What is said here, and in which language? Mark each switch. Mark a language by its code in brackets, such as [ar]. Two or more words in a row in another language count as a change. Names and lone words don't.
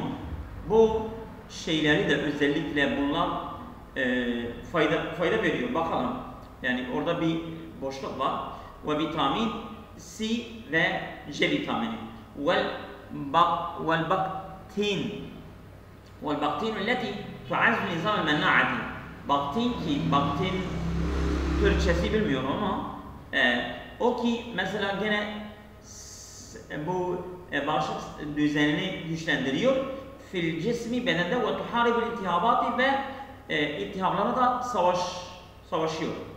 [tr] Bu şeyleri de özellikle bunlar fayda veriyor. Bakalım. Yani orada bir boşluk var. Ve vitamin C ve C vitamini. [ar] والبكتين التي تعزز نظام المناعة. [tr] Baktin Türkçesi bilmiyorum ama o ki mesela gene bu bağışıklık düzenini güçlendiriyor. [ar] في الجسم [tr] bedende [ar] وتحارب الالتهابات [tr] ve iltihaplara da savaşıyor.